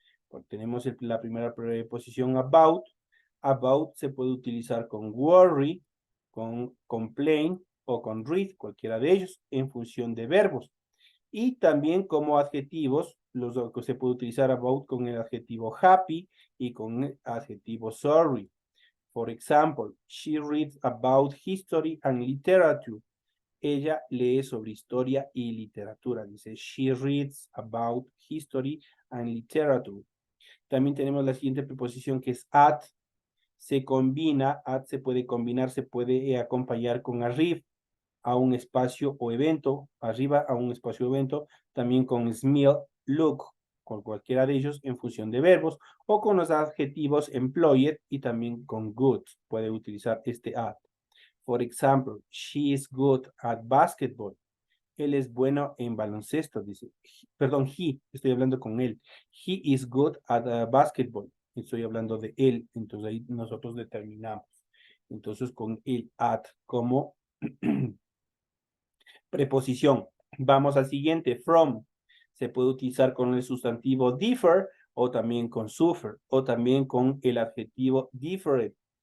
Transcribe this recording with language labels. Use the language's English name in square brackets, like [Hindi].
[Spanish] Bueno, tenemos la primera preposición about. About se puede utilizar con worry, con complain o con read, cualquiera de ellos, en función de verbos. Y también como adjetivos, los que se puede utilizar about con el adjetivo happy y con el adjetivo sorry. [English] For example, she reads about history and literature. [Spanish] Ella lee sobre historia y literatura. Dice, [English] she reads about history and literature. [Spanish] También tenemos la siguiente preposición que es at. Se combina, at se puede combinar, se puede acompañar con arriba a un espacio o evento, arriba a un espacio o evento, también con smell, look, con cualquiera de ellos en función de verbos, o con los adjetivos employed y también con good, puede utilizar este at. [English] For example, she is good at basketball. [Spanish] Él es bueno en baloncesto, dice. Perdón, estoy hablando con él. [English] He is good at basketball. [Spanish] Estoy hablando de él. Entonces ahí nosotros determinamos. Entonces con el at como preposición. Vamos al siguiente, from. Se puede utilizar con el sustantivo differ o también con suffer o también con el adjetivo different.